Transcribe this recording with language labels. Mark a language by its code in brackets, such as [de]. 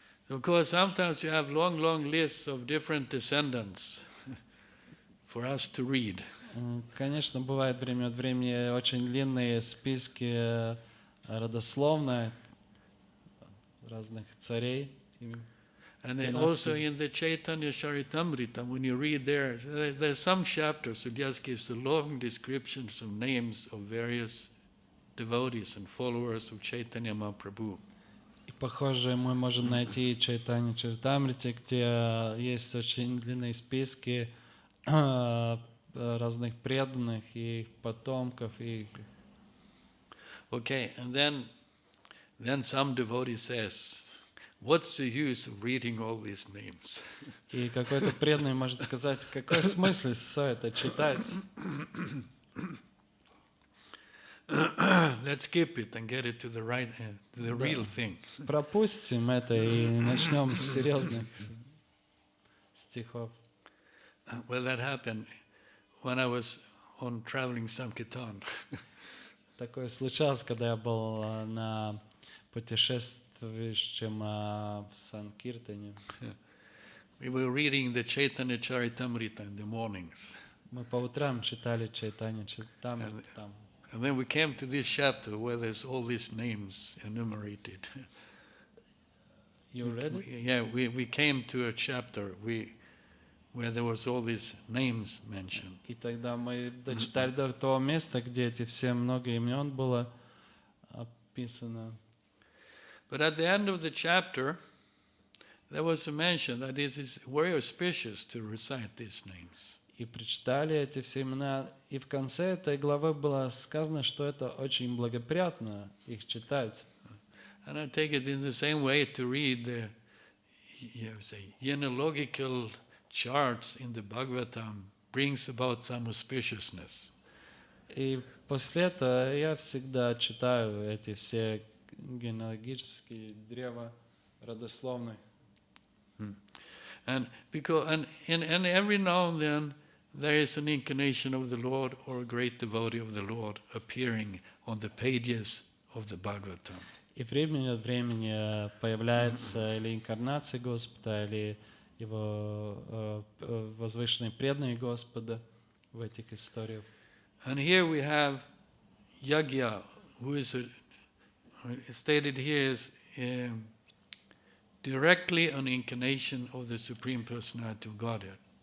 [en] Of course, sometimes you have long lists of different descendants for us to read. [ru] Конечно, бывает время от времени очень длинные списки родословной разных царей. [en] And also in the Chaitanya Charitamrita, when you read there's some chapters that just gives the long descriptions of names of various devotees and followers of Chaitanya Mahaprabhu. [ru] И похоже, мы можем найти Чайтанья Чаритамрите, где есть очень длинные списки разных преданных и потомков. [en] Okay, and then some devotee says, what's the use of reading all these names? [ru] И какой-то преданный может сказать, какой смысл все это читать? [en] Let's skip it and get it to the real thing. [ru] Пропустим это и начнем с серьезных стихов. [en] Well, that happened when I was on traveling Sankirtan. [ru] Такое случалось, когда я был на путешествующем в Санкиртане. [en] We were reading the Chaitanya Charitamrita in the mornings. [ru] Мы по утрам читали Чайтанья Чаритамриту. [en] And then we came to this chapter where there's all these names enumerated. You read it? Yeah, we came to a chapter where there was all these names mentioned. [ru] И тогда мы дочитали до того места, где эти все много имен было описано. [en] But at the end of the chapter, there was a mention that it is very auspicious to recite these names. [ru] И прочитали эти все имена, и в конце этой главы было сказано, что это очень благоприятно их читать. [en] And I take it in the same way to read the genealogical charts in the Bhagavatam brings about some auspiciousness. [ru] И после этого я всегда читаю эти все генеалогические древа родословные. [en] And every now and then there is an incarnation of the Lord or a great devotee of the Lord appearing on the pages of the Bhagavatam. [ru] И время от времени появляется или инкарнация Господа, или Его возвышенные преданные Господа в этих историях. [en] And here we have Yagya, who is stated here as directly an incarnation of the Supreme Personality of Godhead.